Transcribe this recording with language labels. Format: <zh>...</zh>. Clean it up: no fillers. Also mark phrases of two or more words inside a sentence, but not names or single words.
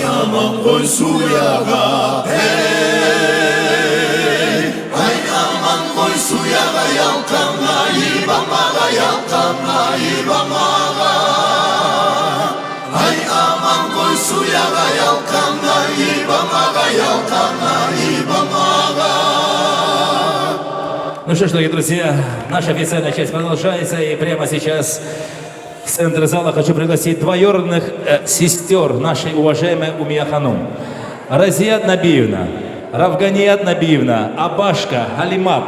<kum>aman koy suyağa hey ay aman koy suyağa yalkanlayıp amağa yalkanlayıp amağa ay aman koy suyağa yalkanlayıp amağa yalkanlayıp amağa.</kum> <ru>Ну что ж, дорогие друзья, наша официальная часть продолжается, и прямо сейчас в центр зала хочу пригласить двоюродных сестер нашей уважаемой Умия Ханум. Разият Набиевна, Равганият Набиевна, Абашка, Алимат.</ru>